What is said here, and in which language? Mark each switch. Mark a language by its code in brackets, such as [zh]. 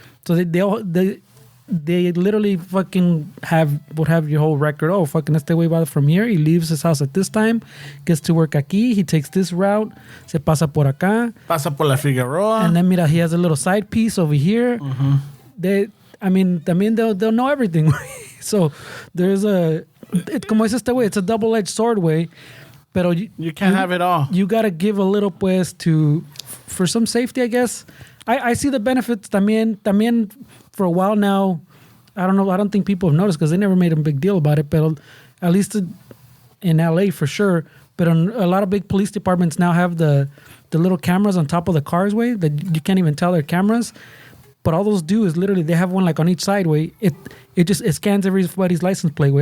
[en] So they literally fucking would have your whole record. Oh, fucking [es] este güey va [en] from here, he leaves his house at this time, gets to work aquí, he takes this route, [es] se pasa por acá. Pasa por la Figueroa. [en] And then, mira, he has a little side piece over here. Mm-hmm. También they'll know everything. So there's [es] como es este [en] way, it's a double-edged sword, way. Pero you can't have it all. You gotta give a little, pues, for some safety, I guess. I see the benefits también for a while now. I don't know. I don't think people have noticed because they never made a big deal about it. But at least in LA for sure. But a lot of big police departments now have the little cameras on top of the cars, way, that you can't even tell they're cameras. But all those do is literally they have one like on each side, way. It scans everybody's license plate.